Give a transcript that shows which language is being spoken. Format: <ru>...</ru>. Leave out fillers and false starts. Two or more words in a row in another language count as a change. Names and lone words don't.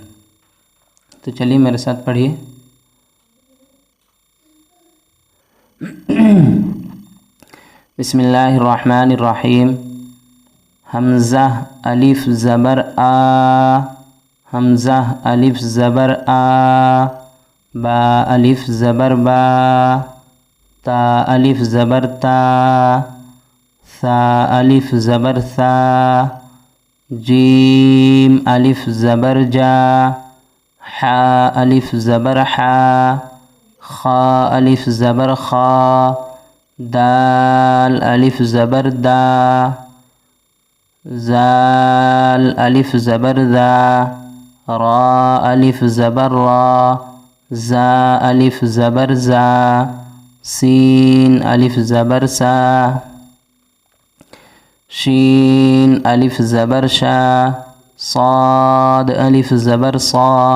<ur>تو چلیے میرے ساتھ پڑھیے۔</ur> <ar>بسم اللہ الرحمن الرحیم۔</ar> <ur>حمزہ الف زبر آ، حمزہ الف زبر آ، با الف زبر با، تا الف زبر تا، ثا الف زبر ثا، جیم الف زبر جا، حا الف زبر حا، خا الف زبر خا، دال الف زبر دا، زال الف زبر ذا، را الف زبر را، زا الف زبر زا، سین الف زبر سا، شین الف زبر شا، صاد الف زبر صا،</ur>